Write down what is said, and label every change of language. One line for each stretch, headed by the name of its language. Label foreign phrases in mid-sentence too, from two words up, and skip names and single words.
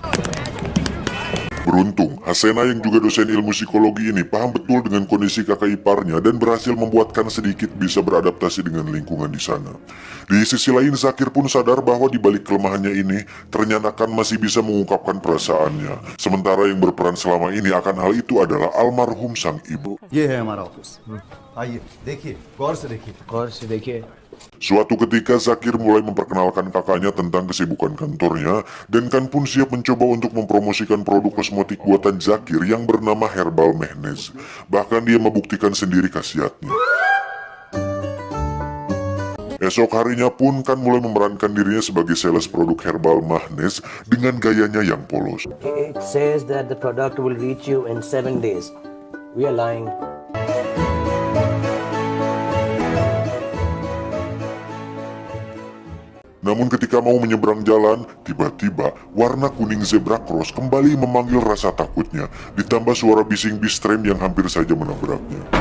Indonesian: Beruntung, Hasena yang juga dosen ilmu psikologi ini paham betul dengan kondisi kakak iparnya dan berhasil membuatkan sedikit bisa beradaptasi dengan lingkungan di sana. Di sisi lain, Zakir pun sadar bahwa di balik kelemahannya ini, ternyata kan masih bisa mengungkapkan perasaannya. Sementara yang berperan selama ini akan hal itu adalah almarhum sang ibu.
Hindi: ये है हमारा ऑफिस आइए देखिए गौर से देखिए गौर से देखिए।
Indonesian: Suatu ketika Zakir mulai memperkenalkan kakaknya tentang kesibukan kantornya dan kan pun siap mencoba untuk mempromosikan produk kosmetik buatan Zakir yang bernama Herbal Mehnez. Bahkan dia membuktikan sendiri khasiatnya. Esok harinya pun kan mulai memerankan dirinya sebagai sales produk Herbal Mehnez dengan gayanya yang polos.
English: It says that the product will reach you in 7 days. We are lying.
Indonesian: Namun ketika mau menyeberang jalan, tiba-tiba warna kuning
English: zebra cross
Indonesian: kembali memanggil rasa takutnya, ditambah suara bising bis tram yang hampir saja menabraknya.